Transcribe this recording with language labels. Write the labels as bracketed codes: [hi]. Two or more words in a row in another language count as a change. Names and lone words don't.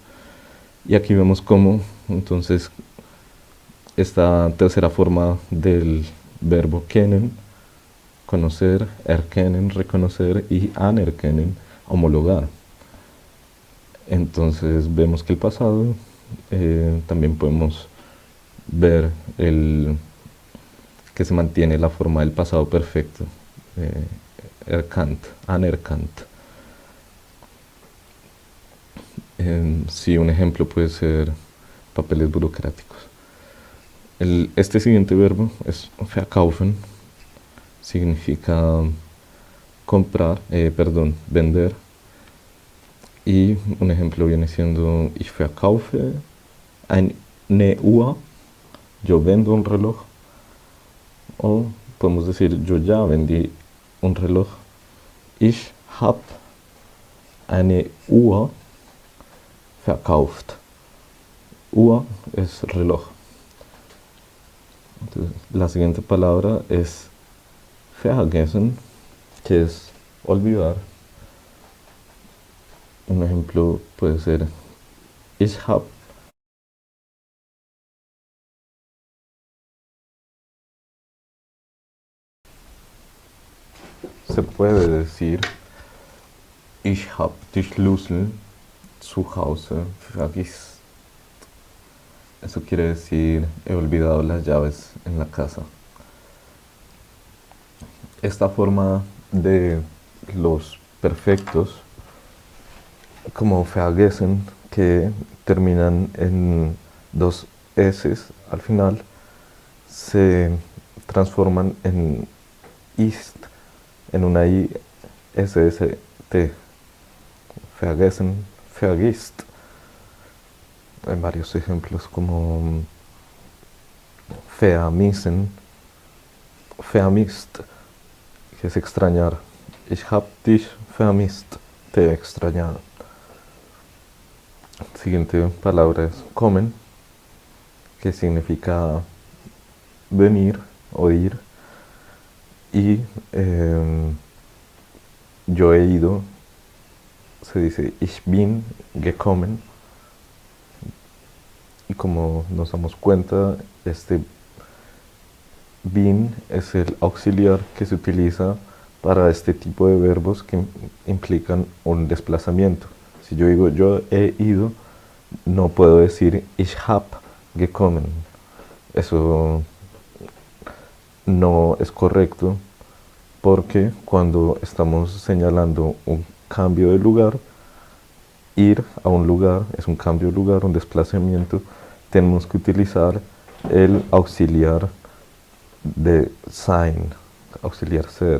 [es] Y aquí vemos cómo, entonces, esta tercera forma del verbo kennen, conocer, erkennen, reconocer, y anerkennen, homologar. Entonces vemos que el pasado, también podemos ver que se mantiene la forma del pasado perfecto, [de] erkannt, anerkannt. [es] Sí, un ejemplo puede ser papeles burocráticos. Este siguiente verbo es verkaufen, significa comprar, vender. Y un ejemplo viene siendo [de] ich verkaufe eine Uhr, [es] yo vendo un reloj. O podemos decir yo ya vendí un reloj. [de] Ich hab eine Uhr verkauft. [es] Uhr es reloj. Entonces, la siguiente palabra es vergessen, que es olvidar. Un ejemplo puede ser [de] ich hab [es] se puede decir [de] ich hab die Schlüssel zu Hause vergessen. [es] Eso quiere decir he olvidado las llaves en la casa. Esta forma de los perfectos como vergessen, que terminan en dos S al final, se transforman en ist, en una I SST. [de] Vergessen, vergisst. [es] Hay varios ejemplos como [de] vermissen, vermisst, [es] que es extrañar. [de] Ich hab dich vermisst, [es] te he extrañado. Siguiente palabra es kommen, que significa venir o ir. Y yo he ido, se dice [de] ich bin gekommen. [es] Y como nos damos cuenta, este bin es el auxiliar que se utiliza para este tipo de verbos que implican un desplazamiento. Si yo digo yo he ido, no puedo decir [de] ich hab gekommen. [es] Eso no es correcto porque cuando estamos señalando un cambio de lugar, ir a un lugar es un cambio de lugar, un desplazamiento, tenemos que utilizar el auxiliar de sein, auxiliar ser.